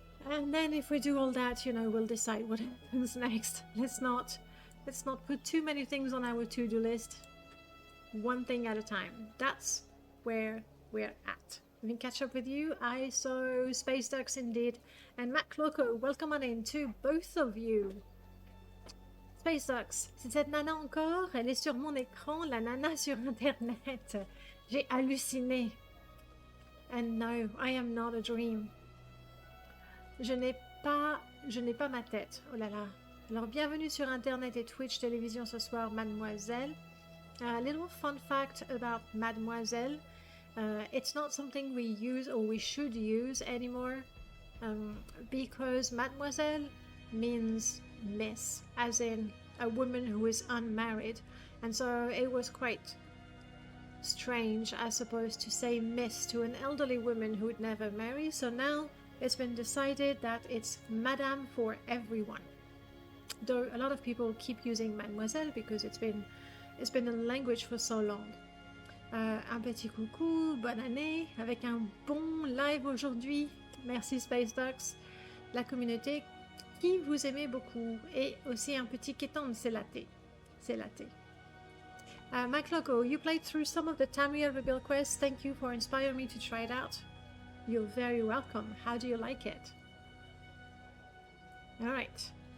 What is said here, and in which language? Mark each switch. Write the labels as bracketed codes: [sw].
[en] And then if we do all that, you know, we'll decide what happens next. Let's not put too many things on our to-do list. One thing at a time. That's where we're at. Let me catch up with you. I saw Space Ducks indeed. And Mac Loco, welcome on in to both of you. [fr] Space Ducks, c'est cette nana encore? Elle est sur mon écran, la nana sur internet. J'ai halluciné. [en] And no, I am not a dream. [fr] Je n'ai pas ma tête. Oh là là. Alors bienvenue sur internet et Twitch télévision ce soir, mademoiselle. [en] A little fun fact about mademoiselle. It's not something we use or we should use anymore, because mademoiselle means miss, as in a woman who is unmarried, and so it was quite strange, I suppose, to say miss to an elderly woman who would never marry. So now it's been decided that it's madame for everyone, though a lot of people keep using mademoiselle because it's been a language for so long. [fr] Un petit coucou, bonne année, avec un bon live aujourd'hui. Merci Space Ducks, la communauté qui vous aimez beaucoup, et aussi un petit kéton, c'est laté. C'est laté. [en] Mike Loco, you played through some of the Tamriel Rebuild quests. Thank you for inspiring me to try it out. You're very welcome. How do you like it? Alright.